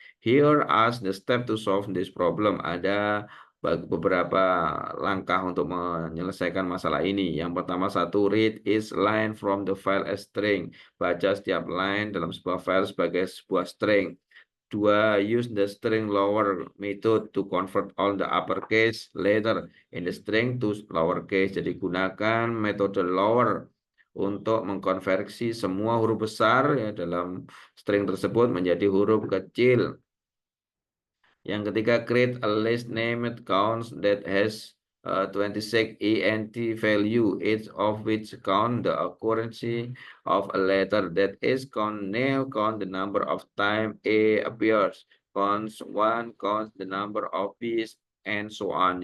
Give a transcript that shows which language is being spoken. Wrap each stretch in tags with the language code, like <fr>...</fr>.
<en>Here are the step to solve this problem.</en> <id>Ada beberapa langkah untuk menyelesaikan masalah ini. Yang pertama, satu,</id> <en>read each line from the file as string.</en> <id>Baca setiap line dalam sebuah file sebagai sebuah string.</id> <en>Dua, use the string lower method to convert all the uppercase letter in the string to lowercase.</en> <id>Jadi gunakan metode lower untuk mengkonversi semua huruf besar ya dalam string tersebut menjadi huruf kecil.</id> <en>Yang ketiga, create a list named counts that has 26 ent value, each of which count the occurrence of a letter. That is, count the number of time A appears, counts 1, counts the number of B's, and so on.</en>